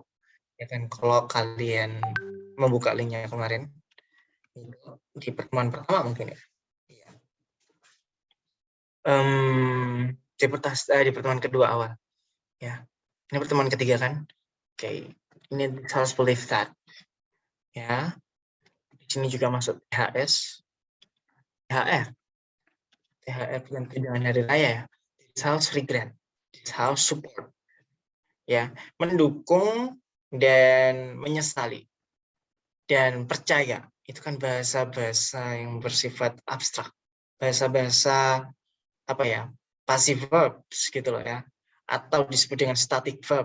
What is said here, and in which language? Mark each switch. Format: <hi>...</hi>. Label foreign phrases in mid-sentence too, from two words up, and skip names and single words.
<id>Ya kan, kalau kalian membuka linknya kemarin di pertemuan pertama mungkin ya. Di pertemuan kedua awal ya, ini pertemuan ketiga kan. Oke, ini harus</id> <en>believe that</en> <id>ya. Di sini juga masuk THS, THR dan tunjangan hari raya ya.</id> <en>This house regret, this house support</en> <id>ya, mendukung dan menyesali dan percaya. Itu kan bahasa-bahasa yang bersifat abstrak, bahasa-bahasa apa ya,</id> <en>passive verbs</en> <id>gitu loh ya, atau disebut dengan</id> <en>static verb.</en>